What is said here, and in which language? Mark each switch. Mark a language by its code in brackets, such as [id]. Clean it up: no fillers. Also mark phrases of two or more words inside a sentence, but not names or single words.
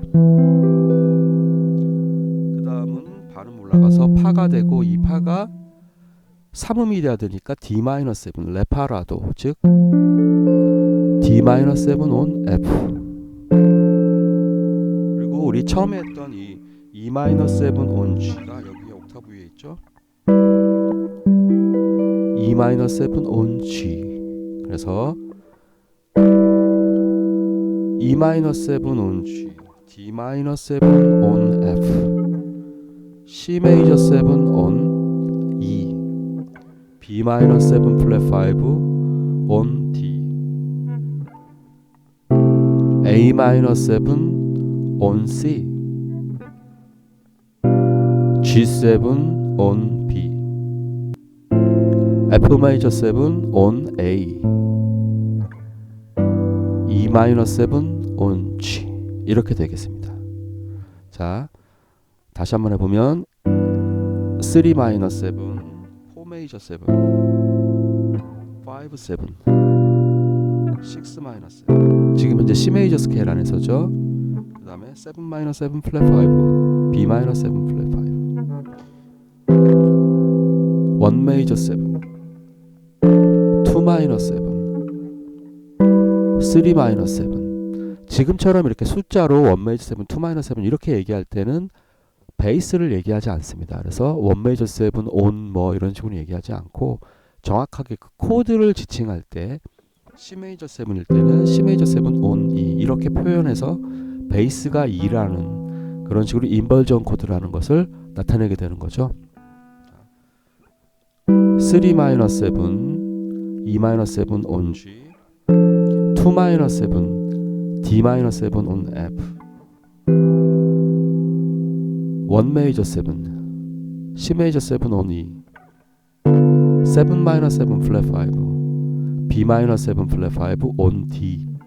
[ko] 그 다음은 반음 올라가서 파가 되고 이 파가 3음이 돼야 되니까 D-7 레파라도 즉 [en] D-7 on F. [ko] 그리고 우리 처음에 했던 이 [en] E-7 on G [ko] 가 여기에 옥타브 위에 있죠. [en] E-7 on G. 그래서 E-7 on G, D-7 on F, C-7 on E, B-7 flat 5 on D, A-7 on C, G7 on B, F-7 on A, E-7 on G [ko] 이렇게 되겠습니다. 자, 다시 한번 해보면 3-7, [en] 4 major 7, 5, 7, 6 minor 7. [ko] 지금 현재 [en] C major [ko] 스케일 안에서죠. 그 다음에 [en] 7 minor 7 flat 5, B minor 7 flat 5, 1 major 7, 2 minor 7, 3 minor 7. [ko] 지금처럼 이렇게 숫자로 [en] 1 major 7, 2 minor 7 [ko] 이렇게 얘기할 때는 베이스를 얘기하지 않습니다. 그래서 [en] 1 major 7 on [ko] 뭐 이런 식으로 얘기하지 않고 정확하게 그 코드를 지칭할 때 [en] C major 7 [ko] 일 때는 [en] C major 7 on E [ko] 이렇게 표현해서 베이스가 2라는 그런 식으로 인벌전 코드라는 것을 나타내게 되는 거죠. [en] 3 minor 7, E minor 7 on G, 2 minor 7, D minor 7 on F, 1 major 7, C major 7 on E, 7 minor 7 flat 5, B minor 7 flat 5 on D,